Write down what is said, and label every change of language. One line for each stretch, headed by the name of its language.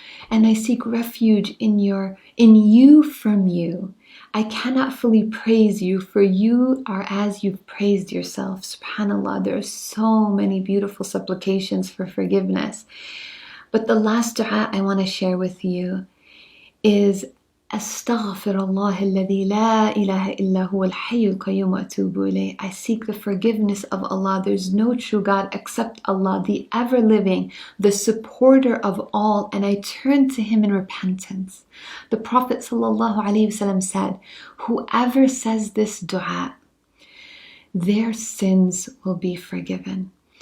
English: And I seek refuge in you from you. I cannot fully praise you, for you are as you've praised yourself. SubhanAllah, there are so many beautiful supplications for forgiveness. But the last dua I want to share with you is
Arabic: أستغفر الله الذي لا إله إلا هو الحي القيوم وأتوب إليه.
English: I seek the forgiveness of Allah. There's no true God except Allah, the ever-living, the supporter of all, and I turn to Him in repentance. The Prophet ﷺ said, whoever says this dua, their sins will be forgiven.